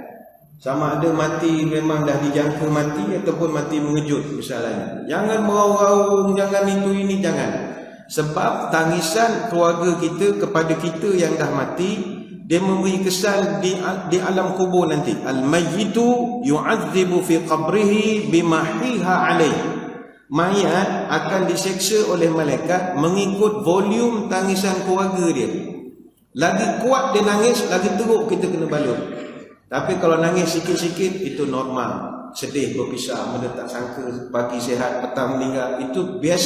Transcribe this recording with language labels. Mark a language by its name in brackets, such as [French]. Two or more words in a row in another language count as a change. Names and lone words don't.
[Malay] Sama ada mati memang dah dijangka mati ataupun mati mengejut misalnya. Jangan meraung-raung, jangan itu ini, jangan. Sebab tangisan keluarga kita kepada kita yang dah mati, dia memberi kesan di alam kubur nanti. [Arabic] الميت يعذب في قبره بما نيح عليه. [Malay] Mayat akan diseksa oleh malaikat mengikut volume tangisan keluarga dia. Lagi kuat dia nangis, lagi teruk kita kena balut. Tapi kalau nangis sikit-sikit, itu normal. Sedih berpisah, benda tak sangka, pagi sihat, petang meninggal, itu biasa.